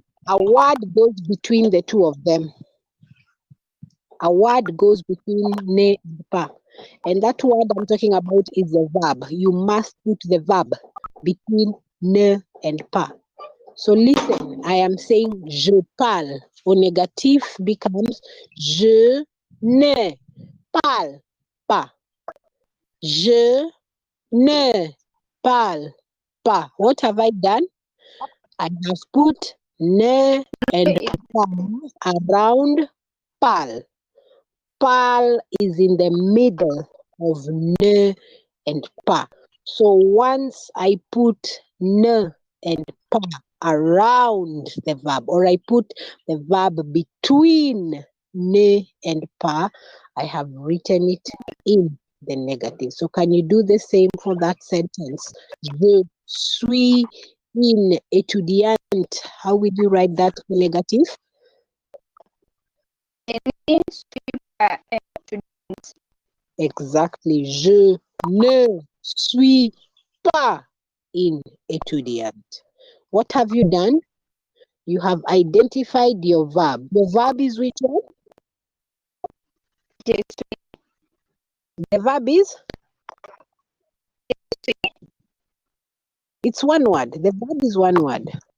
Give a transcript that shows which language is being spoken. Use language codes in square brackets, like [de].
[en] A word goes between the two of them. A word goes between ne and pa. And that word I'm talking about is the verb. You must put the verb between ne and pa. So listen, I am saying [fr] je parle. Au négatif becomes je ne parle pas. Je ne parle pas. [en] What have I done? I have put ne and pa around parle. Parle is in the middle of ne and pa. So once I put ne and pa around the verb, or I put the verb between ne and pa, I have written it in the negative. So can you do the same for that sentence? [fr] Je suis une étudiante. [en] How will you write that negative? [fr] Je suis pas un étudiant. [en] Exactly. [fr] Je ne suis pas une étudiante. [en] What have you done? You have identified your verb. The verb is which one? [fr] Je suis. [en] The verb is? It's one word. The verb is one word.